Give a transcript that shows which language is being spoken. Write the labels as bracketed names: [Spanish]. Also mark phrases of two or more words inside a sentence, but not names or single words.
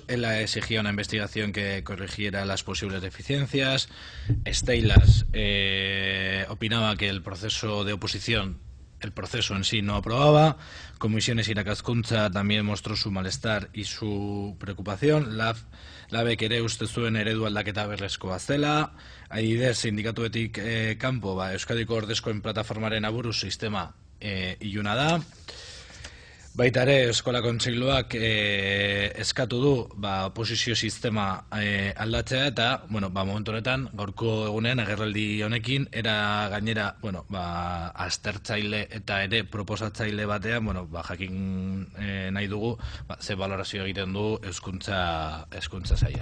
[Spanish] ELA exigía una investigación que corrigiera las posibles deficiencias. Steilas opinaba que el proceso de oposición, el proceso en sí, no aprobaba. Comisiones Irakaskuntza también mostró su malestar y su preocupación. [Basque] LABek ere uste zuen eredu aldaketa berrezkoa zela. Adibidez, sindikatuetik kanpo, Euskadiko ordezkoen plataformaren aburuz sistema iluna da. Baita ere, Eskola Kontseiluak eskatu du oposizio sistema aldatzea eta, momentu honetan, gaurko egunean, agerraldi honekin, era gainera, aztertzaile eta ere proposatzaile batean, jakin nahi dugu, ze valorazio egiten du hezkuntza saila.